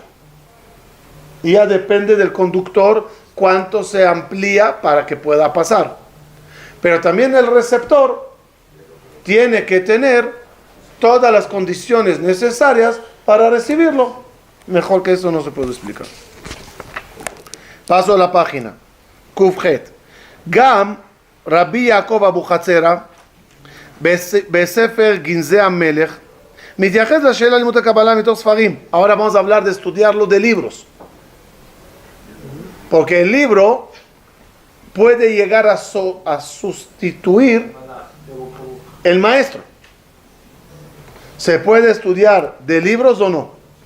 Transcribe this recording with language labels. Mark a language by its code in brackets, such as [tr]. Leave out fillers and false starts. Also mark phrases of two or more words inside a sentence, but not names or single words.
[es] Y ya depende del conductor cuánto se amplía para que pueda pasar. Pero también el receptor tiene que tener todas las condiciones necesarias para recibirlo. Mejor que eso no se puede explicar. Paso a la página. Kufjet. [he] Gam Rabbi Yaakov Abu Hatzera בספר גנזי המלך מתייחס לשאלה לימוד הקבלה מתוך ספרים. [es] Ahora vamos a hablar de estudiarlo de libros. Porque el libro puede llegar a sustituir el maestro. ¿Se puede estudiar de libros o no?